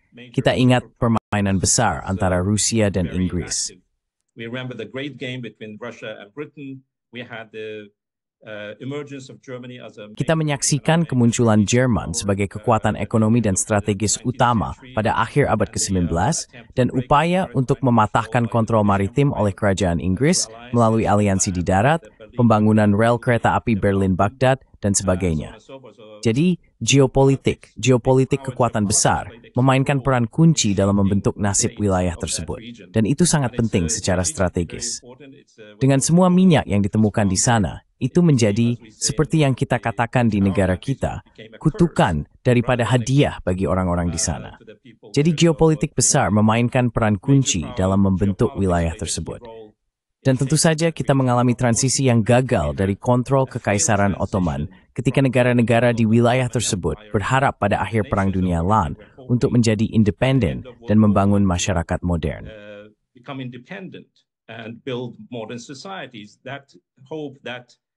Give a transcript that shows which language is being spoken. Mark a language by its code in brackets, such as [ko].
[id] Kita ingat permainan besar antara Rusia dan Inggris. [en] We remember the great game between Russia and Britain. We had the emergence of Germany as a. [id] Kita menyaksikan kemunculan Jerman sebagai kekuatan ekonomi dan strategis utama pada akhir abad ke-19 dan upaya untuk mematahkan kontrol maritim oleh kerajaan Inggris melalui aliansi di darat, pembangunan rel kereta api Berlin-Baghdad, dan sebagainya. Jadi, geopolitik kekuatan besar memainkan peran kunci dalam membentuk nasib wilayah tersebut. Dan itu sangat penting secara strategis. Dengan semua minyak yang ditemukan di sana, itu menjadi, seperti yang kita katakan di negara kita, kutukan daripada hadiah bagi orang-orang di sana. Jadi geopolitik besar memainkan peran kunci dalam membentuk wilayah tersebut. Dan tentu saja kita mengalami transisi yang gagal dari kontrol Kekaisaran Ottoman ketika negara-negara di wilayah tersebut berharap pada akhir Perang Dunia LAN untuk menjadi independen dan membangun masyarakat modern. [en] Become independent and build modern societies. That hope, that